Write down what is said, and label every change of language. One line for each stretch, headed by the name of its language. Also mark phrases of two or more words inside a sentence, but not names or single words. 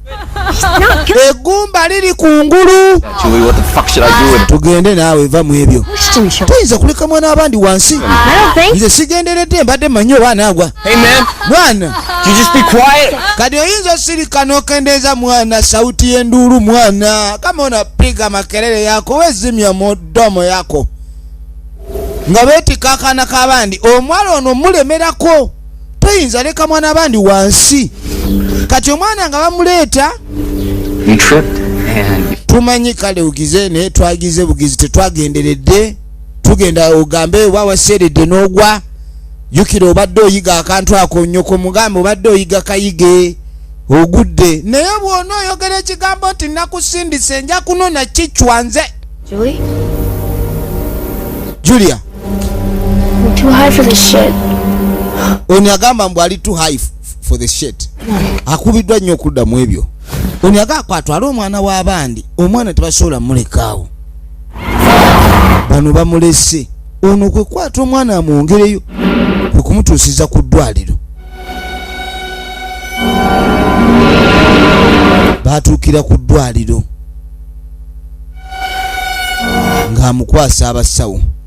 Ganda: Eggumba liri kungulu. Tugende naawe va mu ebyo. Tuyinza kuleka mwana abandi wansi. Nze sigenderedde mbadde manyi oba anaagwa. Mwana kati oyinza osirika n'okendeeza mwana sauti y'enduulu mwana
Swahili: kama unapiga makelele yako
Ganda: wezimya mudomo yako nga beetika akaana k'abandi. Omwala ono mulemerako. Toyinza leka mwana abandi wansi. Kati omwana nga bamuleeta tumanyi kale ugize naye twagize bugizi tetwagenderedde. Tugenda ogambe wawaseeredde n'ogwa. Jukira obadde oyiga akantu ako nnyoko mugambe obadde oyiga kayige ogudde. Naye bw'ona oyogera ekigambo nti nakusindise nja kunona kichwanze. Julia.
English: I'm too high for this shit.
Ganda: Oni agamba mbu ali
English: too high for the shit.
Ganda: Akubiddwa nnyo okuddamu ebyo. Oni agamba atwala omwana w'abandi. Omwana tebasobola mulekaawo. Bano bamulese. Ono kwe kwata omwana amwongereyo kwe kumutuusiza ku ddwaliro. Baatuukira ku ddwaliro ng'amukwasa abasawo.